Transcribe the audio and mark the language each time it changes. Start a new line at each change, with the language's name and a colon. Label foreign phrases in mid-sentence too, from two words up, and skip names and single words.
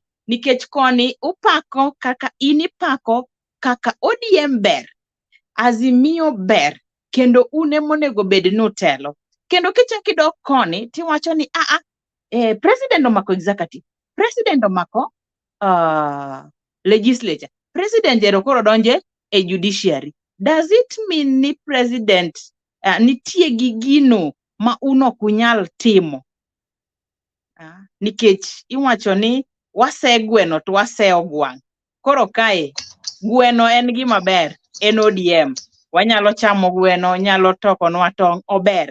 Luo (Kenya and Tanzania): Nikech koni upako kaka inipako kaka ODM ber, Azimio ber, kendo une monego bed notelo. Kendo kichaki dok koni tiwacho ni president omako executive, president omako legislature, president jero koro donje e judiciary.
English: Does it mean
Luo (Kenya and Tanzania): ni president nitie gi gino ma uno kunyal timo? Nikech iwacho ni wase gweno to wase ogwang'. Koro kae gweno en gima ber, en ODM. Wanyalo chamo gweno, nyalo tokonwa tong' ober.